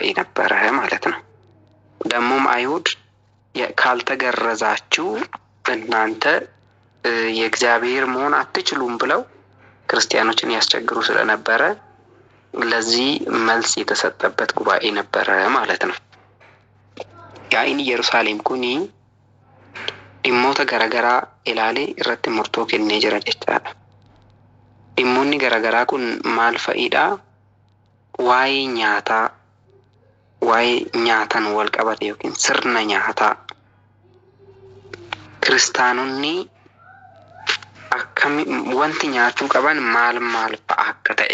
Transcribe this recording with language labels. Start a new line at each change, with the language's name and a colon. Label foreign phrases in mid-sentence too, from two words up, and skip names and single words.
Amharic: ነበረ ማለት ነው። ደግሞም አይሁድ ካልተገረዛችሁ እናንተ የእግዚአብሔር መሆን አትችሉም ብለው ክርስቲያኖችን ያስቸግሩ ስለነበረ ለዚህ መልስ የተሰጠበት ጉባኤ ነበረ ማለት ነው።
Oromo: Yaa'iin Yerusaalem kuni dhimmoota garaagaraa ilaalee irratti murtoo kennee jira jechaadha. Dhimmoonni garaagaraa kun maal fa'idha? Waa'ee nyaataan wal qabate yookiin sirna nyaataa. Kiristaanonni wanti nyaachuu qaban maal fa'a akka ta'e.